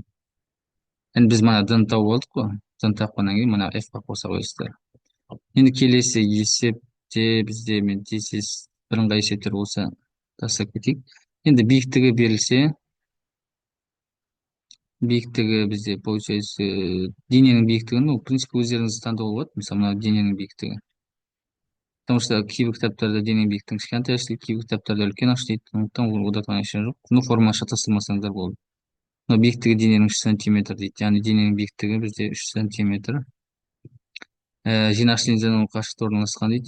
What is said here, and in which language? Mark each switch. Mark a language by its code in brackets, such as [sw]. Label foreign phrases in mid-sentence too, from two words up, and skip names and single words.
[kk] Енді біз мына д-ны тауып алдық қой. Д-ны тапқаннан кейін мына f-қа қоса қойсыздар. Енді келесі есепте бізде мен тез бірыңғай есептер болса тастап кетейік. Енді биіктігі берілсе, биіктігі бізде получается дененің биіктігі, [ru] ну, в принципе, [kk] өздеріңіз таңдауға болады. Мысалы, мына дененің биіктігі. [ru] Потому что [kk] кейбір кітаптарда дененің биіктігін кішкентай ашты дейді, кейбір кітаптарда үлкен ашты дейді. Сондықтан ол ода таңдау жоқ. Ну, форма шатастырмасаңдар болды. Но биіктігі дененің 3 сантиметр дейді. Яғни дененің биіктігі бізде 3 сантиметр. Жинақшы линзаның қашықтықта орналасқан дейді.